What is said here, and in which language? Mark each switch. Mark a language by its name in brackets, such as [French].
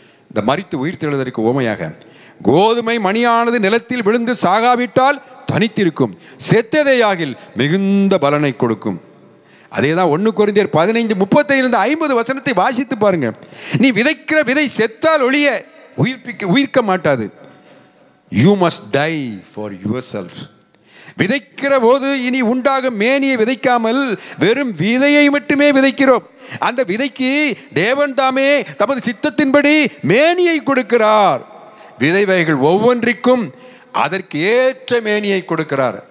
[Tamil] இந்த மரித்து உயிர்த்தெழுதலுக்கு ஓமையாக, கோதுமை மணியானது நிலத்தில் விழுந்து சாகாவிட்டால் தனித்திருக்கும், செத்ததையாகில் மிகுந்த பலனை கொடுக்கும். அதே தான் 1 கொரிந்தியர் 15:35-50 வசனத்தை வாசித்து பாருங்க. நீ விதைக்கிற விதை செத்தால் ஒழிய உயிர்க்க மாட்டாது. [English] You must die for yourself. [Tamil] விதைக்கிற போது இனி உண்டாகும் மேனியை விதைக்காமல் வெறும் விதையை மட்டுமே விதைக்கிறோம். அந்த விதைக்கு தேவன் தாமே தமது சித்தத்தின்படி மேனியை கொடுக்கிறார். விதை வகைகள் ஒவ்வொன்றிற்கும் அதற்கு ஏற்ற மேனியை கொடுக்கிறார்.